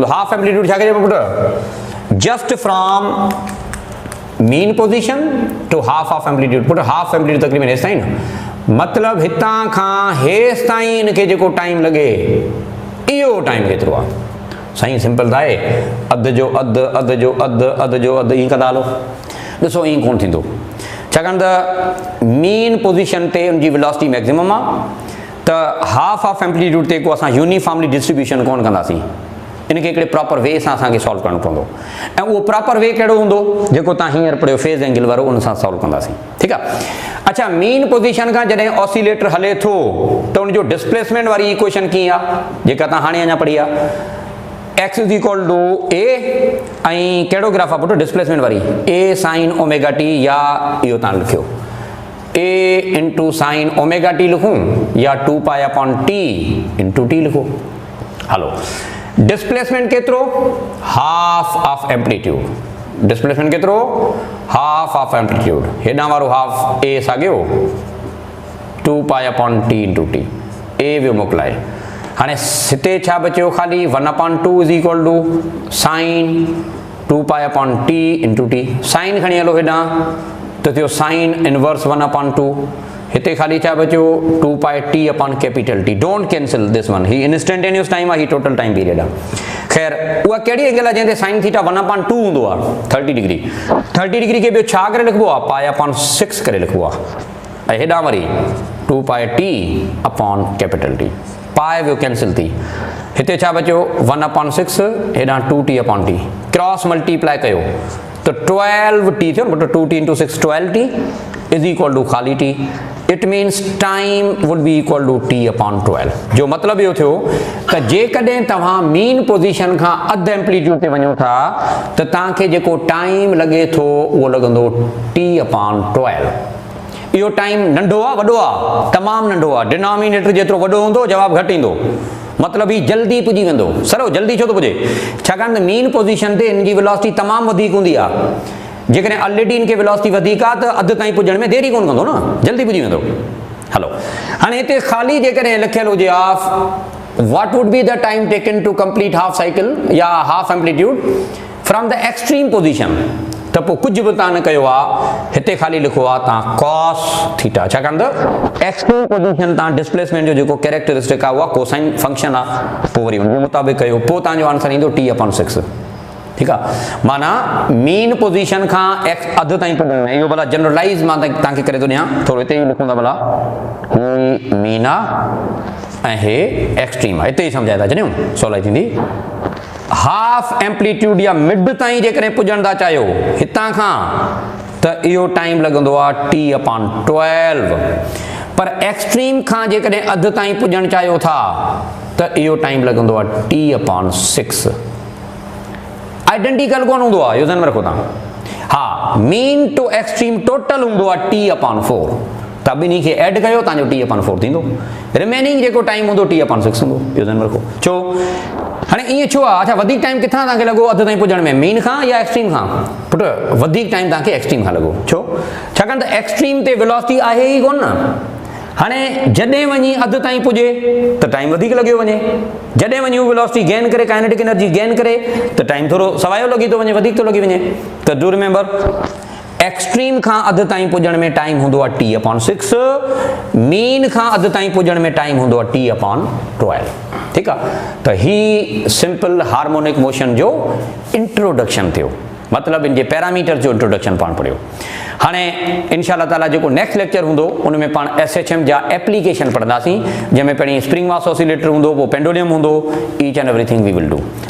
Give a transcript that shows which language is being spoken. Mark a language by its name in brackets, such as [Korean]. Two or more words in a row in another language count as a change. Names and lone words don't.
[English] half amplitude [Sindhi] छा चइबो पुटु? [English] just from mean position to half of amplitude. [Sindhi] पुटु [English] half amplitude [Sindhi] तक़रीबन हेसि ताईं न, मतिलबु हितां खां हेसि ताईं इनखे जेको टाइम लॻे इहो टाइम केतिरो आहे? साईं सिंपल त आहे, अधु जो अधु, अधु जो अधु, अधु जो अधु, ईअं कंदा हलो। ॾिसो ईअं कोन थींदो, छाकाणि त [English] mean position [Sindhi] ते उनजी [English] velocity maximum [Sindhi] आहे, त [English] half of amplitude [Sindhi] ते को असां [English] uniformly distribution [Sindhi] कोन कंदासीं। इनखे हिकिड़े [English] proper way [Sindhi] सां असांखे सॉल्व करणो पवंदो, ऐं उहो [English] proper way [Sindhi] कहिड़ो हूंदो? जेको तव्हां हींअर पढ़ियो [English] phase angle [Sindhi] वारो, उन सां सॉल्व कंदासीं। ठीकु आहे। अच्छा [English] mean position [Sindhi] खां जॾहिं ऑसिलेटर हले थो त उनजो डिस्प्लेसमेंट वारी इक्वेशन कीअं आहे? जेका तव्हां हाणे अञा पढ़ी आहे, [English] x is equal to a [Sindhi] ऐं कहिड़ो ग्राफ आहे पुटु? डिस्प्लेसमेंट वारी [English] a sine omega t, [Sindhi] या इहो तव्हां लिखियो [English] a into sine omega t [Sindhi] लिखूं, या [English] 2π/t into t [Sindhi] लिखो। हलो डिस्प्लेसमेंट केतिरो? [English] half of amplitude. displacement केतिरो? half of amplitude. [Sindhi] हेॾां वारो [English] half a [Sindhi] साॻियो [English] 2π/t into t, [Sindhi] a वियो मोकिलाए। हाणे हिते छा बचियो? [English] ख़ाली 1/2 is equal to sine 2π/t into t। [Sindhi] साइन खणी हलो हेॾां त थियो [English] sine inverse [Sindhi] 1/2। हिते ख़ाली छा बचियो? 2πt/T। [English] don't cancel this one, ही instantaneous time [Sindhi] आहे, ही [English] total time period आहे। [Sindhi] खैर उहा कहिड़ी एंगल आहे जंहिंते [English] sine theta [Sindhi] 1/2 हूंदो आहे 30 डिग्री। 30 डिग्री खे ॿियो छा करे लिखिबो आहे π/6 करे लिखिबो आहे। ऐं हेॾां वरी 2πt/T पाए वियो कैंसिल थी, हिते छा बचियो 1/6 हेॾां 2t/T [English] cross multiply [Sindhi] कयो त 12t थियो न, [English] 2t × 6 12t is equal to ख़ाली t। it means time would be equal to t/12. [Sindhi] जो मतिलबु इहो थियो त जेकॾहिं तव्हां [English] mean position [Sindhi] खां अधु एम्पलीट्यूड ते वञो था त तव्हांखे जेको टाइम लॻे थो उहो लॻंदो t/12। इहो टाइम नंढो आहे वॾो आहे? तमामु नंढो आहे। डिनोमिनेटर जेतिरो वॾो हूंदो जवाबु घटि ईंदो, मतिलबु ही जल्दी पुॼी वेंदो। सरो जल्दी छो थो पुॼे? छाकाणि त मीन पोज़ीशन ते हिन जी वेलोसिटी तमामु वधीक हूंदी आहे। जेकॾहिं ऑलरेडी हिन खे वेलोसिटी वधीक आहे त अधु ताईं पुॼण में देरी कोन कंदो न, जल्दी पुॼी वेंदो। हलो हाणे हिते ख़ाली जेकॾहिं लिखियलु हुजे [English] of what would be the time taken to complete half cycle या half amplitude from the extreme position, [Sindhi] त पोइ कुझु बि तव्हां न कयो आहे, हिते ख़ाली लिखो आहे तव्हां [English] cos theta. [Sindhi] छाकाणि त [English] extreme position [Sindhi] तव्हां डिस्प्लेसमेंट जो जेको कैरेक्टरिस्टिक आहे उहा [English] cosine function [Sindhi] आहे, पोइ वरी हुनजे मुताबिक़ कयो, पोइ तव्हांजो आंसर ईंदो t/6। ठीकु आहे, माना [English] mean position [Sindhi] खां अधु ताईं पुॼण में इहो भला जनरलाइज़ मां तव्हांखे करे थो ॾियां, थोरो हिते ई लिखूं था भला ही मीन आहे ऐं हे एक्सट्रीम आहे, हिते ई सम्झाए था छॾियूं सवलाई थींदी। [English] half amplitude [Sindhi] या मिड ताईं जेकॾहिं पुॼण था चाहियो हितां खां त इहो टाइम लॻंदो आहे t/12, पर एक्सट्रीम खां जेकॾहिं अधु ताईं पुॼणु चाहियो था त इहो टाइम लॻंदो आहे t/6। आइडेंटिकल कोन हूंदो आहे, इहो ध्यान में रखो तव्हां। हा [English] mean to extreme total [Sindhi] हूंदो आहे t/4, त ॿिन्ही खे एड कयो तव्हांजो t/4 थींदो, रिमेनिंग जेको टाइम हूंदो t/6 हूंदो, इहो ध्यान में रखो। छो हाणे ईअं छो आहे? अच्छा वधीक टाइम किथां तव्हांखे लॻो अधु ताईं पुॼण में, मीन खां या एक्सट्रीम खां? पुट वधीक टाइम तव्हांखे एक्सट्रीम खां लॻो। छो? छाकाणि त एक्सट्रीम ते वेलोसिटी आहे ई कोन न। हाणे जॾहिं वञी अधु ताईं पुॼे त टाइम वधीक लॻियो वञे, जॾहिं वञी उहा वेलोसिटी गेन करे, [English] kinetic energy gain [Sindhi] करे त टाइम थोरो सवायो लॻी थो वञे, वधीक थो लॻी वञे। त [English] do remember extreme [Sindhi] खां अधु ताईं पुॼण में टाइम हूंदो आहे t/6, मीन खां अधु ताईं पुॼण में टाइम हूंदो आहे t/12। ठीकु आहे, त ही [English] simple harmonic motion [Sindhi] जो इंट्रोडक्शन थियो, मतिलबु इन जे पैरामीटर जो इंट्रोडक्शन पाण पढ़ियो। हाणे [Arabic] إن شاء الله تعالى [Sindhi] जेको [English] next lecture [Sindhi] हूंदो उन में पाण SHM जा एप्लीकेशन पढ़ंदासीं, जंहिंमें पहिरीं [English] spring mass oscillator [Sindhi] हूंदो, पोइ पेंडुलम हूंदो, [English] each and everything we will do.